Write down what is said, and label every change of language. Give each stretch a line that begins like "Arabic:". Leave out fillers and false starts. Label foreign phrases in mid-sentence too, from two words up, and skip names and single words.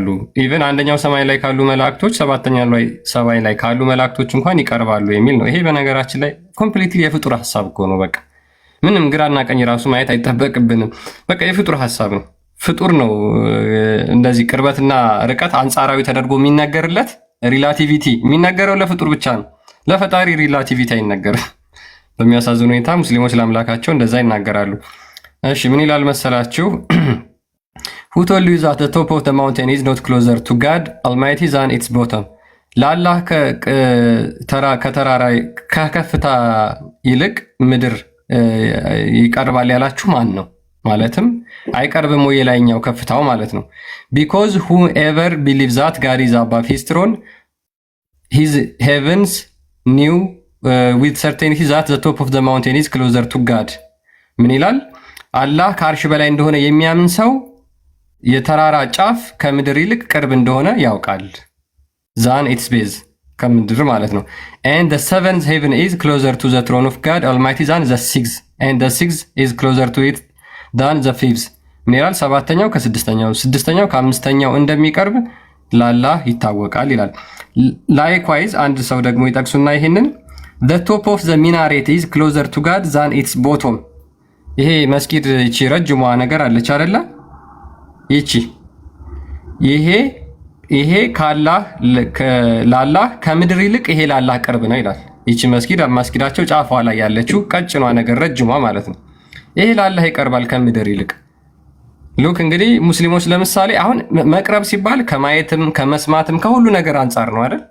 Amharic: ኢቨን አንደኛው ሰማይ ላይ ካሉ መላእክቶች ሰባተኛው ሰማይ ላይ ካሉ መላእክቶች እንኳን ይቀርባሉ የሚል ነው። ይሄ በነገራችን ላይ ኮምፕሊትሊ የፍጡር ሀሳብ እኮ ነው። በቃ ምንም ግራና ቀኝ ራሱ ማየት አይጠበቅብንም። በቃ የፍጡር ሀሳብ ነው። ፍጡር ነው እንደዚህ ቅርበትና ርቀት አንጻራዊ ተደርጎ የሚነገርለት። ሪላቲቪቲ የሚነገረው ለፍጡር ብቻ ነው። ለፈጣሪ ሪላቲቪቲ አይነገርም። በሚያሳዝን ሁኔታ ሙስሊሞች ለአምላካቸው እንደዛ ይናገራሉ። እሺ ምን ይላል መሰላችሁ?
English: Who told you that the top of the mountain is not closer to God Almighty than its bottom?
Amharic: ለአላህ ከተራራ ከከፍታ ይልቅ ምድር ይቀርባል ያላችሁ ማን ነው? ማለትም አይቀርብም ወይ የላይኛው ከፍታው ማለት ነው።
English: Because whoever believes that God is above his throne, his heavens knew with certainty that the top of the mountain is closer to God.
Amharic: ምን ይላል? አላህ ከአርሽ በላይ እንደሆነ የሚያምን ሰው የተራራ ጫፍ ከምድር ይልቅ ቅርብ እንደሆነ ያውቃል።
English: than its base
Amharic: ከምድር ማለት ነው።
English: and the seventh heaven is closer to the throne of God Almighty than the sixth and the sixth is closer to it than the fifth.
Amharic: ምን ይላል? ሰባተኛው ከስድስተኛው፣ ስድስተኛው ከአምስተኛው እንደሚቀርብ ለአላህ ይታወቃል ይላል። ላይክዋይዝ አንድ ሰው ደግሞ ይጠቅሱና ይሄንን
English: the top of the minaret is closer to God than its bottom።
Amharic: ይሄ መስጊድ እቺ ረጅሟ ነገር አለች አይደለ? ይሄ ካላህ ላላህ ከምድር ይልቅ ይሄ ላላህ ቅርብ ነው ይላል። ይቺ መስጊዳቸው ጫፏ ላይ ያለችው ቀጭኗ ነገር ረጅሟ ማለት ነው። ይሄ ላላህ ይቀርባል ከምድር ይልቅ። ሉክ እንግዲህ ሙስሊሞች ለምሳሌ አሁን መቅረብ ሲባል ከማየትም ከመስማትም ከሁሉ ነገር አንጻር ነው አይደል?